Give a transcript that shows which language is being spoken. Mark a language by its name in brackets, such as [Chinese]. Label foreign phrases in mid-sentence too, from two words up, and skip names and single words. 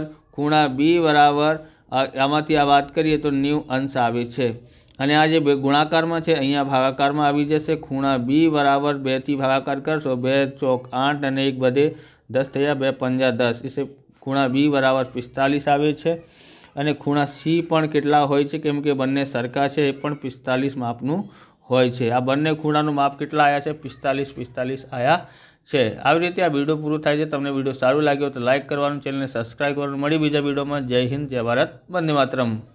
[Gujarati] ખૂણા બી બરાબર આમાંથી આ વાત કરીએ તો 90 અંશ આવે છે અને આ જે ગુણાકાર માં છે અહીંયા ભાગાકાર માં આવી જશે। ખૂણા બી બરાબર 2 થી ભાગાકાર કરશો 2 ચોક 8 અને 1 બધે 10 થયા 2 પંજા 10 ઇસે ખૂણા બી બરાબર 45 આવે છે। અને ખૂણા સી પણ કેટલા હોય છે? કેમ કે બંને સરખા છે એ પણ 45 માપનું હોય છે। આ બંને ખૂણાનું માપ કેટલા આયા છે? 45 આયા છે। આવી રીતે આ વિડીયો પૂરો થાય છે। તમને વિડીયો સારું લાગ્યો તો લાઇક કરવાનું, ચેનલને સબસ્ક્રાઇબ કરવાનું। મળી બીજા વિડીયોમાં। જય હિન્દ, જય ભારત, વંદે માતરમ।